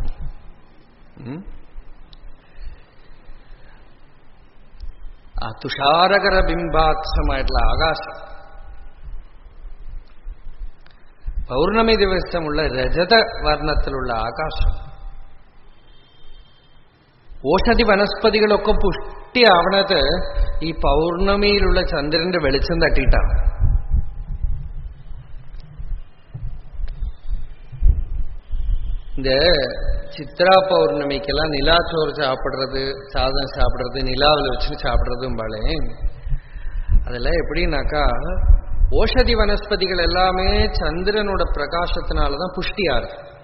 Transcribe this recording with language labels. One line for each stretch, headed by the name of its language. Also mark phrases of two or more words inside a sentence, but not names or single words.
Malayalam: ആ തുഷാരകര ബിംബാക്ഷമായിട്ടുള്ള ആകാശം, പൗർണമി ദിവസമുള്ള രജത വർണ്ണത്തിലുള്ള ആകാശം, ഓഷധി വനസ്പതികളൊക്കെ പുഷ്ടിയാവണത് ഈ പൗർണമിയിലുള്ള ചന്ദ്രന്റെ വെളിച്ചം തട്ടിയിട്ടാണ്.
Tamil: இந்த சித்ரா பௌர்ணமிக்கெல்லாம் நிலாச்சோறு சாப்பிடுறது, சாதம் சாப்பிடுறது, நிலாவில் வச்சு சாப்பிடுறதும்பாளே, அதெல்லாம் எப்படின்னாக்கா ஓஷதி வனஸ்பதிகள் எல்லாமே சந்திரனோட பிரகாசத்தினாலதான் புஷ்டியா இருக்கு.